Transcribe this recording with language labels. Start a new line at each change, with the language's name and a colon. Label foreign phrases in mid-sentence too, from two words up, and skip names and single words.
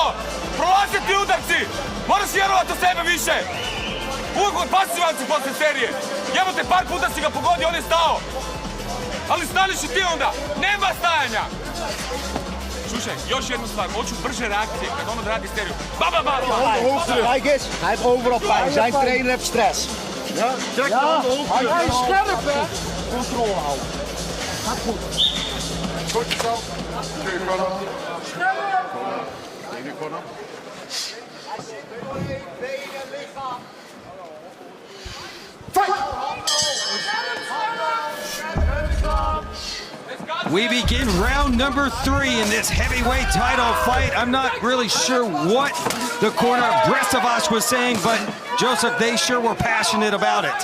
Bosnian: Prolaze ti udarci. Moraš vjerovati u sebe više. Uvijek pasivan si posle serije. Jebote, par puta si ga pogodio, on je stao. Ali staniš i ti onda. Nema stajanja. Slušaj, još jednu stvar. Hoću brže reakcije kad on odradi seriju.
Dutch: Kijk eens, hij heeft overal pijn. Zijn trainer heeft stress. Ja, trek de handen op. Hij is scherp, hè? Controle houden. Gaat goed. Goed zo. Twee corner. Ene corner.
English: We begin round number 3 in this heavyweight title fight. I'm not really sure what the corner of Brestovac was saying, but Joseph, they sure were passionate about it.